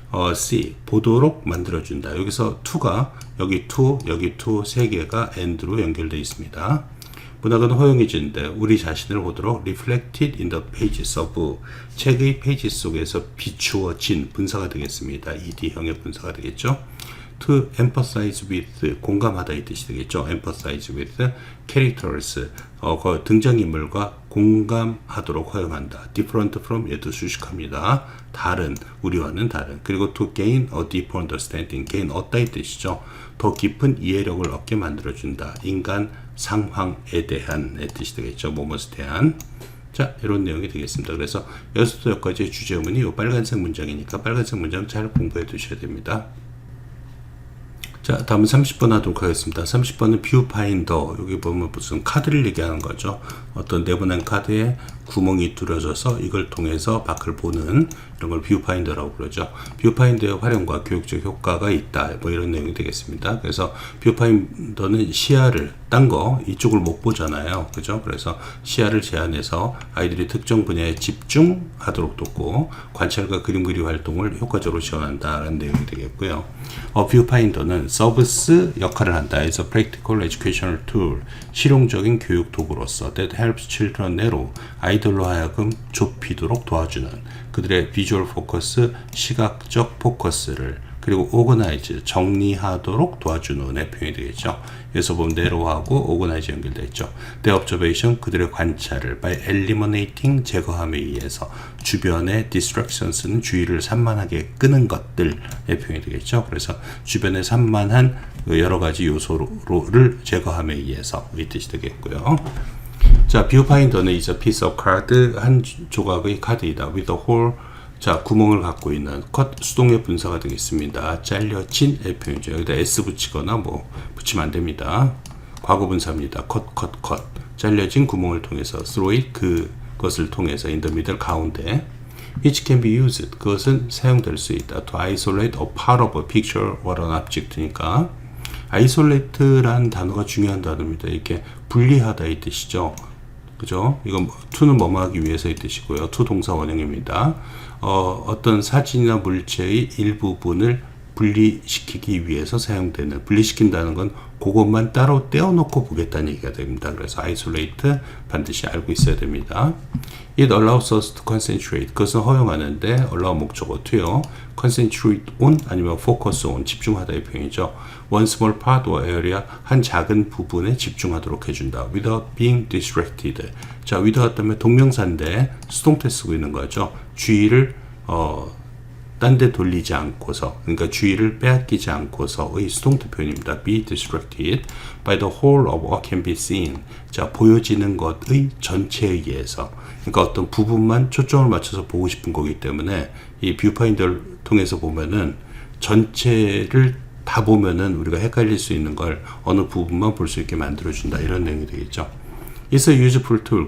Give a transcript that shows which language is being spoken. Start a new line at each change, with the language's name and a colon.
Korean: see, 보도록 만들어준다. 여기서 to가 여기 to 세 개가 and로 연결되어 있습니다. 문학은 허용해지는데 우리 자신을 보도록
English: reflected in the pages of,
Korean: 책의 페이지 속에서 비추어진 분사가 되겠습니다. ed형의 분사가 되겠죠.
English: to empathize with,
Korean: 공감하다 이 뜻이 되겠죠.
English: empathize with characters, 등장인물과
Korean: 공감하도록 허용한다. different from 얘도 수식합니다. 다른, 우리와는 다른.
English: 그리고 to gain a deeper understanding.
Korean: gain 얻다의 뜻이죠. 더 깊은 이해력을 얻게 만들어준다. 인간 상황에 대한의 뜻이 되겠죠. 뭐뭐에 대한. 자, 이런 내용이 되겠습니다. 그래서 여기서부터 여기까지의 주제문이 이 빨간색 문장이니까 빨간색 문장 잘 공부해 두셔야 됩니다. 자, 다음은 30번 하도록 하겠습니다. 30번은 뷰파인더. 여기 보면 무슨 카드를 얘기하는 거죠. 어떤 네모난 카드에 구멍이 뚫어져서 이걸 통해서 밖을 보는 이런 걸 뷰파인더라고 그러죠. 뷰파인더의 활용과 교육적 효과가 있다. 뭐 이런 내용이 되겠습니다. 그래서 뷰파인더는 시야를 딴 거 이쪽을 못 보잖아요. 그죠? 그래서 시야를 제한해서 아이들이 특정 분야에 집중하도록 돕고 관찰과 그림 그리 활동을 효과적으로 지원한다라는 내용이 되겠고요. 뷰파인더는 서비스 역할을 한다.
English: It's a practical educational tool.
Korean: 실용적인 교육 도구로서
English: that helps children narrow.
Korean: 아이들로 하여금 좁히도록 도와주는 그들의 비주얼 포커스, 시각적 포커스를 그리고 organize, 정리하도록 도와주는 의 표현이 되겠죠. 여기서 보면 narrow하고 organize 연결되어 있죠.
English: their observation,
Korean: 그들의 관찰을
English: by eliminating,
Korean: 제거함에 의해서 주변의 distractions는 주의를 산만하게 끄는 것들의 표현이 되겠죠. 그래서 주변에 산만한 여러 가지 요소를 제거함에 의해서 이 뜻이 되겠고요. 자, 뷰파인더는
English: is a piece of card,
Korean: 한 조각의 카드이다.
English: with a hole,
Korean: 자, 구멍을 갖고 있는 컷, 수동의 분사가 되겠습니다. 잘려진의 표현이죠. 여기다 s 붙이거나 뭐 붙이면 안 됩니다. 과거 분사입니다. 컷. 잘려진 구멍을 통해서
English: through it,
Korean: 그것을 통해서
English: in the middle,
Korean: 가운데.
English: which can be used,
Korean: 그것은 사용될 수 있다.
English: to isolate a part of a picture or an object니까
Korean: isolate라는 단어가 중요한 단어입니다. 이렇게 분리하다 이 뜻이죠. 그죠? 이건 to는 뭐뭐 하기 위해서의 뜻이고요. to 동사 원형입니다. 어떤 사진이나 물체의 일부분을 분리시키기 위해서 사용되는, 분리시킨다는 건 그것만 따로 떼어놓고 보겠다는 얘기가 됩니다. 그래서 isolate 반드시 알고 있어야 됩니다.
English: It allows us to concentrate.
Korean: 그것은 허용하는데 allow 목적어 to요. concentrate on 아니면 focus on, 집중하다의 표현이죠.
English: One small part or area,
Korean: 한 작은 부분에 집중하도록 해준다.
English: Without being distracted.
Korean: 자, without 하면 동명사인데 수동태 쓰고 있는 거죠. 주의를 딴 데 돌리지 않고서, 그러니까 주의를 빼앗기지 않고서의 수동태 표현입니다.
English: Be distracted by the whole of what can be seen.
Korean: 자, 보여지는 것의 전체에 의해서, 그러니까 어떤 부분만 초점을 맞춰서 보고 싶은 거기 때문에 이 뷰파인더를 통해서 보면은 전체를 다 보면은 우리가 헷갈릴 수 있는 걸 어느 부분만 볼 수 있게 만들어준다. 이런 내용이 되겠죠.
English: It's a useful tool.